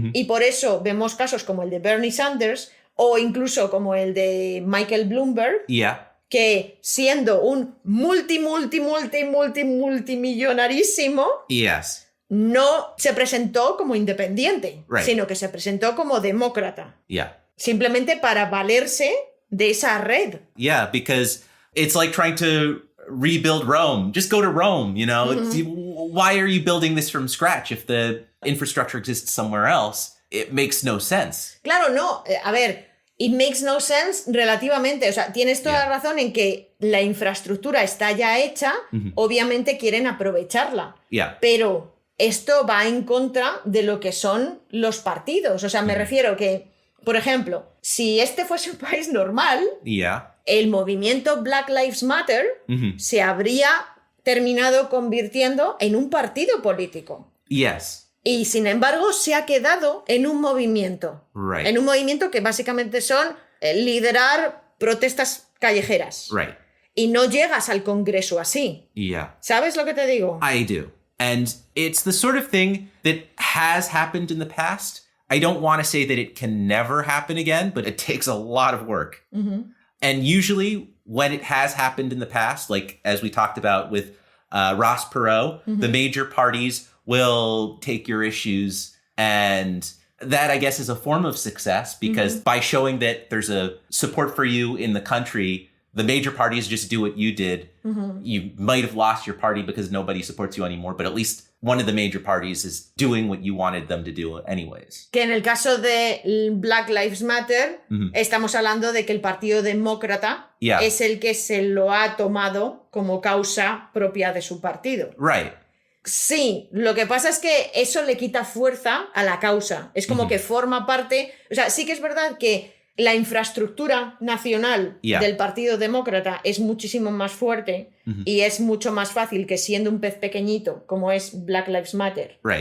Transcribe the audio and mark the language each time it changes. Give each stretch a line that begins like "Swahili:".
Spanish: y por eso vemos casos como el de Bernie Sanders o incluso como el de Michael Bloomberg, que siendo un multimillonarísimo, no se presentó como independiente, sino que se presentó como demócrata. Simplemente para valerse de esa red.
English: Yeah, because it's like trying to rebuild Rome. Just go to Rome, you know? Why are you building this from scratch if the infrastructure exists somewhere else? It makes no sense.
Spanish: Claro, no. A ver,
English: it makes no sense
Spanish: relativamente. O sea, tienes toda la razón en que la infraestructura está ya hecha, obviamente quieren aprovecharla. Pero esto va en contra de lo que son los partidos. O sea, me refiero que, por ejemplo, si este fuese un país normal, el movimiento Black Lives Matter se habría terminado convirtiendo en un partido político. Y sin embargo se ha quedado en un movimiento. En un movimiento que básicamente son liderar protestas callejeras. Y no llegas al Congreso así. ¿Sabes lo que te digo?
English: I do. And it's the sort of thing that has happened in the past. I don't want to say that it can never happen again, but it takes a lot of work. And usually when it has happened in the past, like as we talked about with Ross Perot, the major parties will take your issues, and that, I guess, is a form of success because by showing that there's a support for you in the country, the major parties just do what you did. You might have lost your party because nobody supports you anymore, but at least one of the major parties is doing what you wanted them to do anyways.
Spanish: Que en el caso de Black Lives Matter, estamos hablando de que el Partido Demócrata es el que se lo ha tomado como causa propia de su partido. Sí, lo que pasa es que eso le quita fuerza a la causa. Es como que forma parte... O sea, sí que es verdad que la infraestructura nacional del Partido Demócrata es muchísimo más fuerte y es mucho más fácil que siendo un pez pequeñito, como es Black Lives Matter,